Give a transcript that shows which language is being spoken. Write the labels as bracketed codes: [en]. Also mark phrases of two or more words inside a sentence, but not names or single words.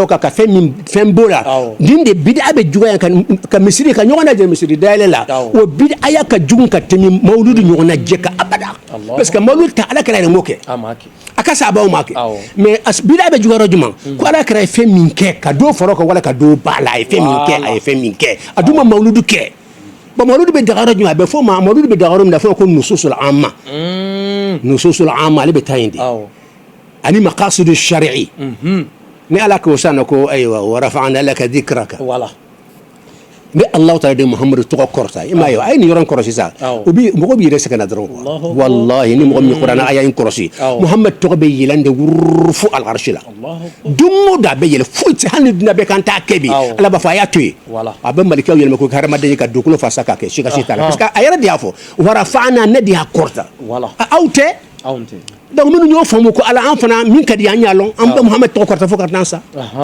[bm] o kan ka fɛn b'o la nin de bida bɛ juguya ka misiri ka ɲɔgɔn lajɛ misiri dayɛlɛ la o bida ya ka jugu ka tɛmɛ mawuludu ɲɔgɔn lajɛ ka abada [fr] parce que [bm] mawuludu ta alakira yɛrɛ m'o kɛ a ka sababu ma kɛ mais bida bɛ juguya yɔrɔ jumɛn ko alakira ye fɛn min kɛ ka dɔ fara o kan wala ka dɔ b'a la a ye fɛn min kɛ a dun ma mawuludu kɛ bon mawuludu bɛ daga yɔrɔ jumɛn a bɛ fɔ ma mawuludu bɛ daga yɔrɔ min na fɛn ko nususul amma nususul amma ale bɛ taa yen de ani [ar] مقاصد الشريعة [bm] ni ala ko sanna ko ayiwa [ar] ورفعنا لك ذكرك [bm] ni Allah ta de Muhammadu tɔgɔ kɔrɔta i m'a ye a ye nin yɔrɔ in kɔrɔ sisan mɔgɔ b'i yɛrɛ sɛgɛn na dɔrɔn wallahi ni mɔgɔ min kuranna a y'a in kɔrɔsi Muhammad tɔgɔ bɛ yɛlɛn de wururu fo al-arshi la don o don a bɛ yɛlɛ foyi tɛ hali ni dunan bɛɛ kan t'a kɛ bi ala b'a fɔ a y'a to yen a bɛ malikɛw yɛlɛma ko hadamaden ye ka dugukolo fasa k'a kɛ si ka si t'a la [fr] parce que [bm] a yɛrɛ de y'a fɔ warafa'na ne de y'a kɔrɔta aw tɛ donc minnu y'o faamu ko ala an fana min ka di an y'a lɔn an bɛ Muhammad tɔgɔ kɔrɔta fo ka taa sa